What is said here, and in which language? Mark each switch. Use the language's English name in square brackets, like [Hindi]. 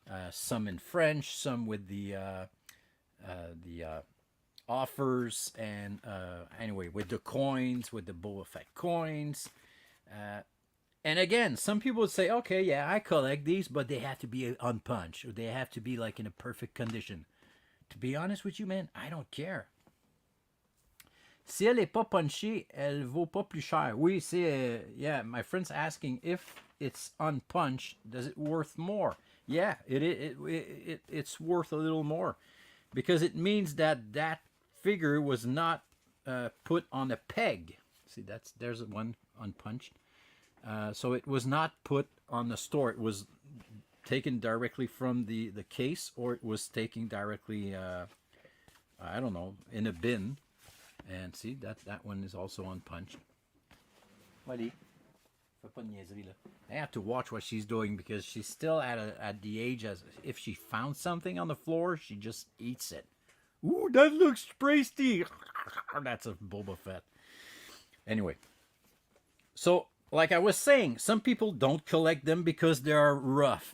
[English] Some in French, some with the offers, and anyway, with the coins, with the Boba Fett coins. And again, some people would say, okay, yeah, I collect these, but they have to be unpunched, or they have to be like in a perfect condition. To be honest with you, man, I don't care. [French] Si elle est pas punchée, elle vaut pas plus cher. Oui, c'est yeah. [English] My friend's asking if it's unpunched, does it worth more? Yeah, it's worth a little more because it means that that figure was not put on a peg. See, there's one unpunched. So it was not put on the store. It was taken directly from the case, or it was taken directly, I don't know, in a bin. And see, that one is also unpunched. [French] Wally, fais pas de niaiserie là. [English] I have to watch what she's doing because she's still at the age as if she found something on the floor, she just eats it. Ooh, that looks tasty. That's a Boba Fett. Anyway, so like I was saying, some people don't collect them because they are rough.